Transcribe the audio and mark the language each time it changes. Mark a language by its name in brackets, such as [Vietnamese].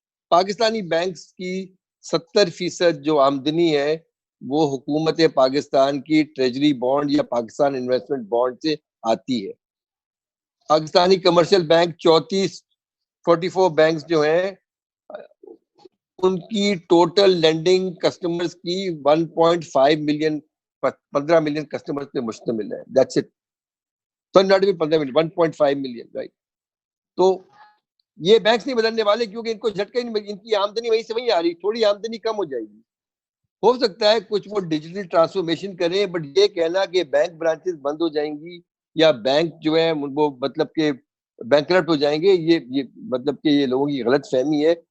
[Urdu] Pakistani banks کی 70% جو آمدنی ہے وہ حکومت پاکستان کی ٹریجری بانڈ یا پاکستان انویسٹمنٹ بانڈ سے آتی ہے. پاکستانی کمرشل بینک 44 بینکس جو ہیں ان کی ٹوٹل لینڈنگ کسٹمرز کی 1.5 ملین 15 ملین کسٹمرز پہ مشتمل ہے. [English] That's it. So not even 15 million, 1.5 million, right. [Urdu] تو یہ بینکس نہیں بدلنے والے کیونکہ ان کو جھٹکا ہی نہیں, ان کی آمدنی وہیں سے وہیں آ رہی, تھوڑی آمدنی کم ہو جائے گی. ہو سکتا ہے کچھ وہ ڈیجیٹل ٹرانسفارمیشن کریں, بٹ یہ کہنا کہ بینک برانچز بند ہو جائیں گی یا بینک جو ہے وہ مطلب کہ بینکرپٹ ہو جائیں گے, یہ مطلب کہ یہ لوگوں کی غلط فہمی ہے.